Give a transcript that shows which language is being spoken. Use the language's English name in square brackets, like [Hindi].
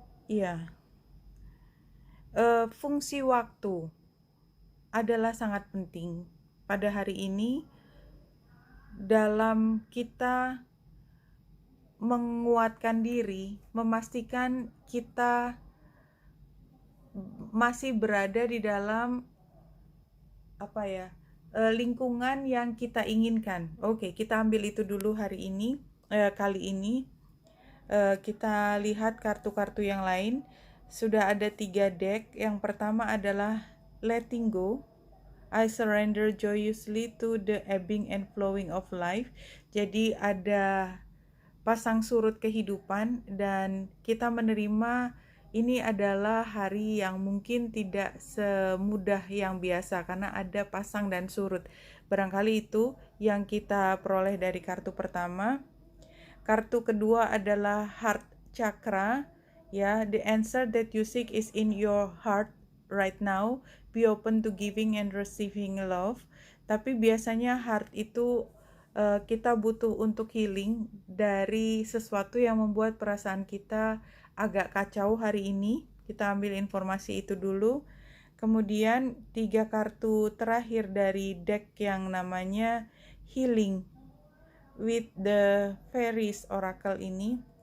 [Indonesian] Iya. Fungsi waktu adalah sangat penting pada hari ini dalam kita menguatkan diri, memastikan kita masih berada di dalam lingkungan yang kita inginkan. Oke, kita ambil itu dulu hari ini. Kali ini kita lihat kartu-kartu yang lain. Sudah ada 3 deck. Yang pertama adalah Letting Go. [English] I surrender joyously to the ebbing and flowing of life. [Indonesian] Jadi ada pasang surut kehidupan dan kita menerima ini adalah hari yang mungkin tidak semudah yang biasa karena ada pasang dan surut. Barangkali itu yang kita peroleh dari kartu pertama. Kartu kedua adalah Heart Chakra. Ya, [English] the answer that you seek is in your heart right now. Be open to giving and receiving love. [Indonesian] Tapi biasanya heart itu kita butuh untuk healing dari sesuatu yang membuat perasaan kita agak kacau hari ini. Kita ambil informasi itu dulu. Kemudian 3 kartu terakhir dari deck yang namanya Healing with the Fairies Oracle ini.